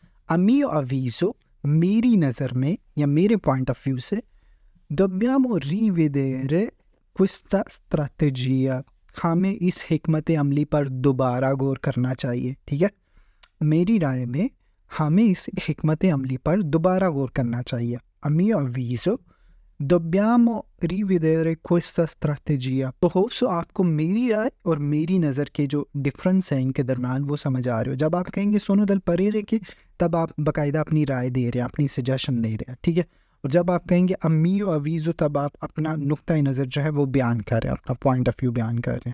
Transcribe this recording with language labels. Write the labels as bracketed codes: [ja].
[it] अमियो अवीज़ो, [hi] मेरी नज़र में या मेरे पॉइंट ऑफ व्यू से, [it] dobbiamo rivedere questa strategia, [hi] हमें इस हिकमत अमली पर दोबारा गौर करना चाहिए, ठीक है। मेरी राय में हमें इस हिकमत अमली पर दोबारा गौर करना चाहिए। [it] A mio avviso dobbiamo rivedere questa strategia। [hi] तो होप सो आपको मेरी राय और मेरी नज़र के जो डिफरेंस है इनके दरम्यान वो समझ आ रहे हो। जब आप कहेंगे [it] सोनो दल परेरे के, [hi] तब आप बाकायदा अपनी राय दे रहे हैं, अपनी सजेशन दे रहे हैं, ठीक है। और जब आप कहेंगे [it] अमियो अवीज़ो, [hi] तब आप अपना नुक्ता नज़र जो है वो बयान कर रहे हैं, अपना पॉइंट ऑफ व्यू बयान कर रहे हैं।